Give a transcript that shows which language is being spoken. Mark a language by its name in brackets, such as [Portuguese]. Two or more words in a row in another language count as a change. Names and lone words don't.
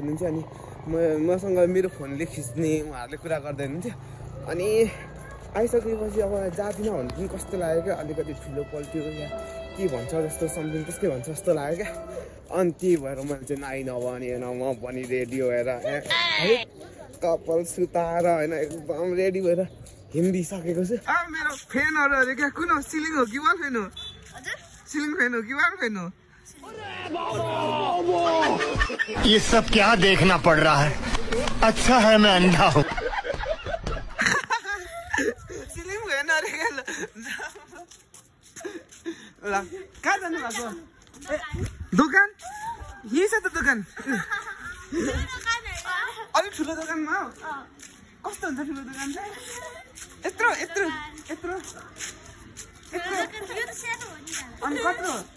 [Nepali] हुनुहुन्थ्यो अनि मसँग मेरो फोनले खिच्ने उहाँहरूले कुरा गर्दै हुनुहुन्थ्यो अनि आइसकेपछि अब जादिनँ भन्नु पनि कस्तो लाग्यो क्या अलिकति ठुलो पल्ट्यो या के भन्छ जस्तो समथिङ त्यस्तै भन्छ जस्तो लाग्यो क्या अनि त्यही भएर मैले चाहिँ नाइ नभनेन म पनि रेडी भएर है कपाल सुताएर होइन एकदम रेडी भएर हिँडिसकेको छु मेरो फ्यानहरू अरे क्या कुन सिलिङ हो कि [English] wall fan [Nepali] हो [English] ceiling fan [Nepali] हो कि [English] wall fan [Nepali] हो [Hindi] ये सब क्या देखना पड़ रहा है अच्छा है मैं अंधा हूँ [English] ceiling fan [Nepali] अरे क्या ल कहाँ जानु भएको दोकान यही छ त दोकान अलिक ठुलो दोकानमा हो कस्तो हुन्छ ठुलो दोकान चाहिँ यत्रो यत्रो यत्रो अनि कत्रो